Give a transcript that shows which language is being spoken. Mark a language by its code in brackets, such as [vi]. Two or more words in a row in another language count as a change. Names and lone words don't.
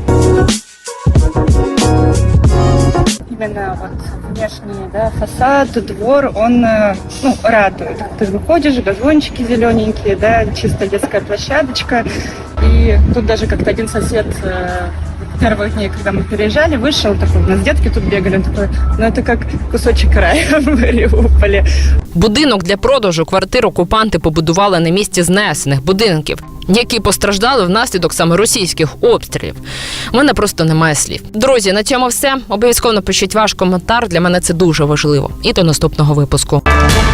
[ru] Именно вот внешний, да, фасад, двор, он радует. Ты выходишь, газончики зелененькие, да, чисто детская площадочка. И тут даже как-то один сосед первых дней, когда мы переезжали, вышел такой, у нас детки тут бегали, он такой, ну это как кусочек рая в Маріуполі. [uk] Будинок для продажу квартир окупанти побудували на місці знесених будинків, які постраждали внаслідок саме російських обстрілів. У мене просто немає слів. Друзі, на цьому все. Обов'язково напишіть ваш коментар, для мене це дуже важливо. І до наступного випуску.